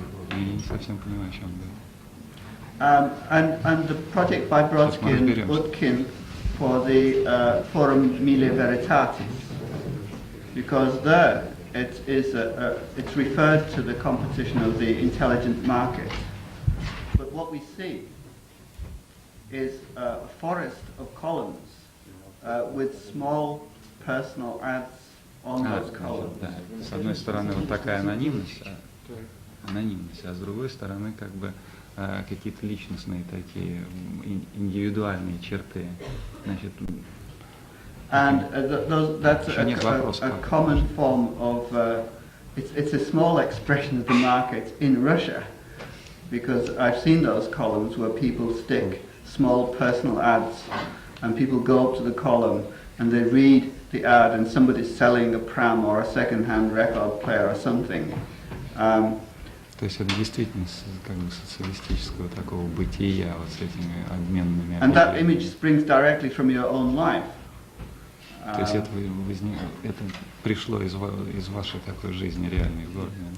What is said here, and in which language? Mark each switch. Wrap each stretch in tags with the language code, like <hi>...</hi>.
<ru>Я не совсем понимаю, о чем говорит.</ru> <en>And the project by Brodsky and Utkin for the Forum Mille Veritatis, because there it's referred to the competition of the intelligent market. But what we see is a forest of columns with small personal ads on those columns.</en> <ru>Да. С одной стороны, вот такая анонимность, а с другой стороны, как бы какие-то личностные такие индивидуальные черты. Значит,</ru> <en>and that's a common form of, it's a small expression of the market in Russia, because I've seen those columns where people stick small personal ads, and people go up to the column and they read the ad, and somebody's selling a pram or a second-hand record player or something.</en> <ru>То есть это действительно как бы социалистического такого бытия вот с этими обменными.</ru> <en>And that image springs directly from your own life.</en> <ru>То есть это пришло из вашей такой жизни реальной в городе.</ru>